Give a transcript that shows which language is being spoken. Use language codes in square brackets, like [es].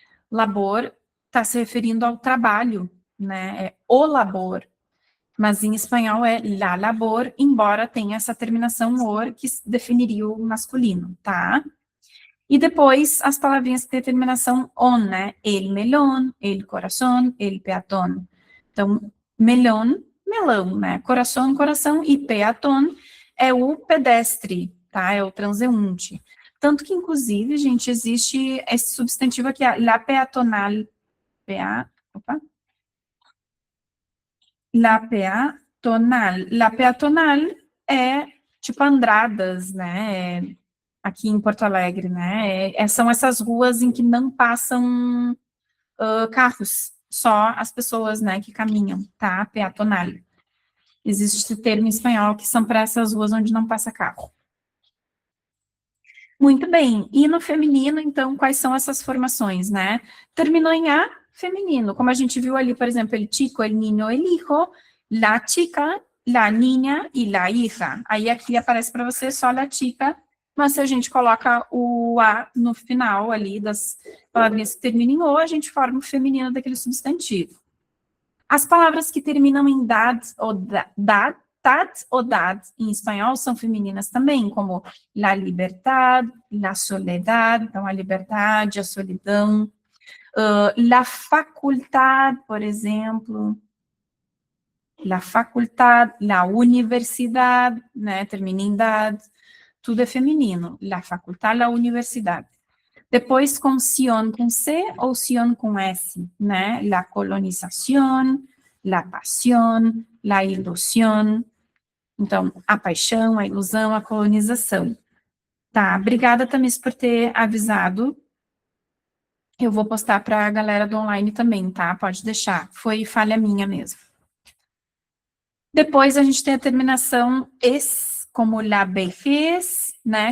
[pt] Labor está se referindo ao trabalho, né? É o labor. Mas em espanhol é la labor, embora tenha essa terminação or, que definiria o masculino, tá? E depois as palavrinhas que têm terminação on, né? [es] El melón, el corazón, el peatón. [pt] Então, melón, melão, né? Coração, coração, e peatón é o pedestre, tá? É o transeunte. Tanto que, inclusive, gente, existe esse substantivo aqui, la peatonal, opa, La peatonal é tipo Andradas, né? Aqui em Porto Alegre, né? São essas ruas em que não passam carros, só as pessoas, né, que caminham, tá? Peatonal. Existe esse termo em espanhol que são para essas ruas onde não passa carro. Muito bem. E no feminino, então, quais são essas formações, né? Terminou em A, feminino. Como a gente viu ali, por exemplo, [es] el chico, el niño, el hijo, la chica, la niña [pt] e la hija. Aí aqui aparece para você só la chica, mas se a gente coloca o A no final ali das palavrinhas que terminam em O, a gente forma o feminino daquele substantivo. As palavras que terminam em dad ou tat ou dad em espanhol são femininas também, como [es] la libertad, la soledad, [pt] então a liberdade, a solidão, la facultad, por exemplo, [es] la facultad, la universidad, [pt] né, termina em dad, tudo é feminino, la facultad, la universidad. Depois com sion com C ou sion com S, né? [es] La colonización, la pasión, la ilusión. [pt] Então, a paixão, a ilusão, a colonização. Tá, obrigada, Tamis, por ter avisado. Eu vou postar para a galera do online também, tá? Pode deixar. Foi falha minha mesmo. Depois a gente tem a terminação es, como la vejez, né?